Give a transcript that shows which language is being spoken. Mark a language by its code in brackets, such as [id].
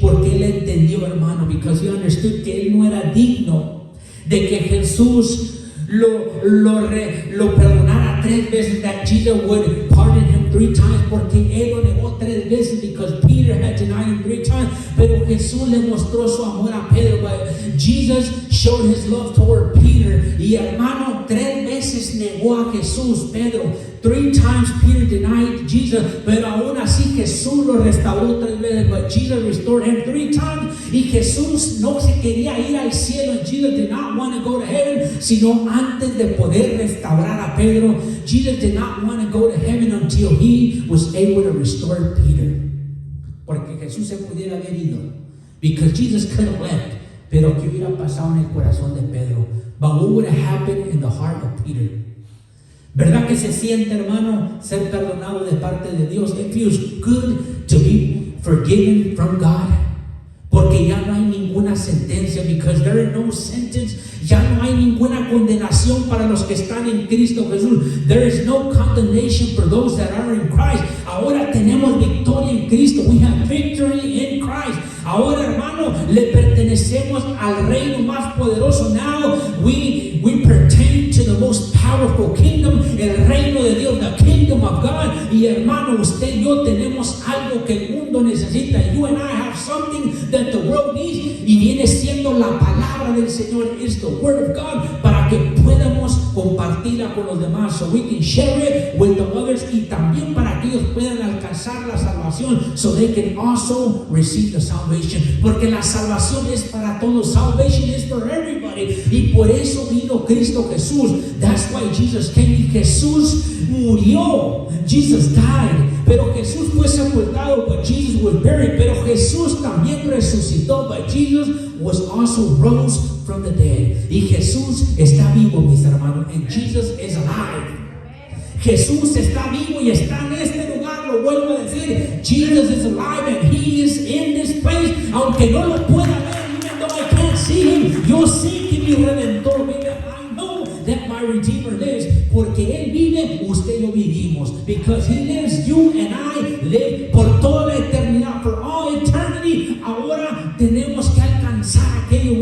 [es] Porque él entendió, hermano, [en] because he understood [es] que él no era digno de que Jesús lo perdonara 3 veces, [en] that Jesus would pardon him 3 times, [es] porque él lo negó 3 veces, [en] because Peter had denied him 3 times. [es] Pero Jesús le mostró su amor a Pedro. [en] But Jesus showed his love toward Peter. [es] Y hermano, 3 veces negó a Jesús, Pedro. [en] 3 times Peter denied Jesus, [es] pero aún así Jesús lo restauró 3 veces. [en] But Jesus restored him 3 times. [es] Y Jesús no se quería ir al cielo. [en] And Jesus did not want to go to heaven, [es] sino antes de poder restaurar a Pedro. [en] Jesus did not want to go to heaven until he was able to restore Peter. [es] Porque Jesús se pudiera haber ido, [en] because Jesus could have left. [es] Pero ¿qué hubiera pasado en el corazón de Pedro? [en] But what would have happened in the heart of Peter? [es] ¿Verdad que se siente, hermano, ser perdonado de parte de Dios? [en] It feels good to be forgiven from God. [es] Porque ya no hay ninguna sentencia, [en] because there is no sentence. [es] Ya no hay ninguna condenación para los que están en Cristo Jesús. [en] There is no condemnation for those that are in Christ. [es] Ahora tenemos victoria en Cristo. [en] We have victory in Christ. [es] Ahora, hermano, le pertenecemos al reino más poderoso. [en] Now we pertain to the most powerful kingdom, [es] el reino de Dios, [en] the kingdom of God. [es] Y hermano, usted y yo tenemos algo que el mundo necesita. [en] You and I have something that the world needs. [es] Y viene siendo la palabra del Señor. [en] It's the word of God, [es] para que podamos compartirla con los demás. [en] So we can share it with the others. [es] Y también para que ellos puedan alcanzar la salvación. [en] So they can also receive the salvation. [es] Porque la salvación es para todos. [en] Salvation is for everybody. [es] Y por eso vino Cristo Jesús. [en] That's why Jesus came. [es] Y Jesús murió. [en] Jesus died. [es] Pero Jesús fue sepultado. [en] But Jesus was buried. [es] Pero Jesús también resucitó. [en] But Jesus was also rose from the dead. [es] Y Jesús está vivo, mis hermanos. [en] And Jesus is alive. [es] Jesús está vivo y está en este lugar. Lo vuelvo a decir. [en] Jesus is alive and he is in this place. [es] Aunque no lo pueda ver, [en] even though I can't see him, [es] yo sé que mi Redentor vive. [en] I know that my Redeemer lives. [es] Porque él vive, usted y yo vivimos. [en] Because he lives, you and I live [es] por toda la eternidad. [en] For all eternity. [es] Ahora tenemos que alcanzar aquello.